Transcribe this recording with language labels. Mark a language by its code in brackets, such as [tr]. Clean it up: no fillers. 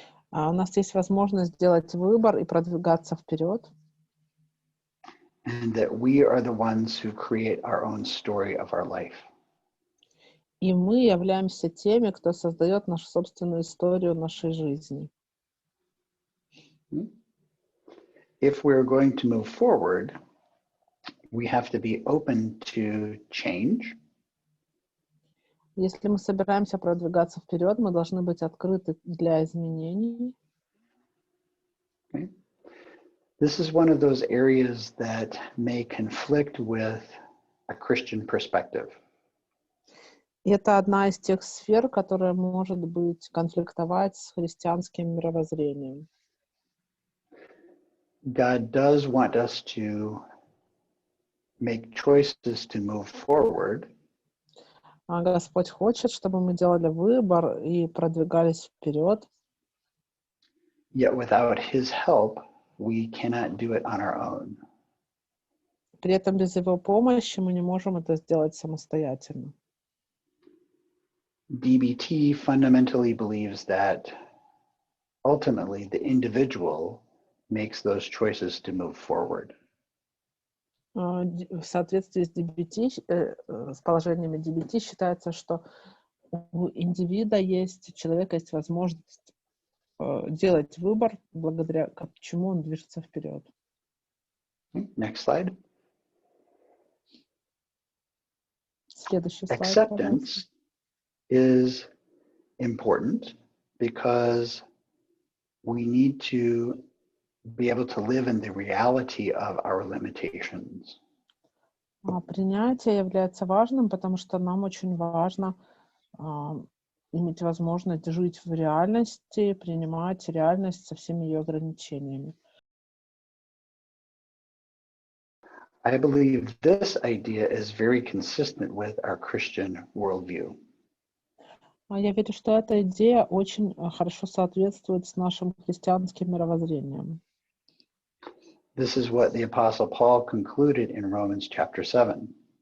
[ru] У нас есть возможность сделать выбор и продвигаться вперед. [en] And that we are the ones who create our own story of our life. [ru] И мы являемся теми, кто создает нашу собственную историю нашей жизни. [en] If we're going to move forward, we have to be open to change. [ru] Если мы собираемся продвигаться вперед, мы должны быть открыты для изменений. [en] Okay. This is one of those areas that may conflict with a Christian perspective. [ru] И это одна из тех сфер, которая может быть конфликтовать с христианским мировоззрением. [en] God does want us to make choices to move forward. [ru] Господь хочет, чтобы мы делали выбор и продвигались вперед. [en] Yet without His help, we cannot do it on our own. [ru] При этом без Его помощи мы не можем это сделать самостоятельно. [en] DBT fundamentally believes that ultimately the individual makes those choices to move forward. [ru] В соответствии с DBT, с положениями DBT считается, что у индивида есть, у человека есть возможность делать выбор, благодаря чему он движется вперед. [en] Next slide. [ru] Следующий слайд, [en] Acceptance is important because we need to be able to live in the reality of our limitations. [ru] Принятие является важным, потому что нам очень важно иметь возможность жить в реальности, принимать реальность со всеми ее ограничениями. [en] I believe this idea is very consistent with our Christian worldview. [ru] Я верю, что эта идея очень хорошо соответствует с нашим христианским мировоззрением. [en] This is what the Apostle Paul concluded in Romans chapter 7.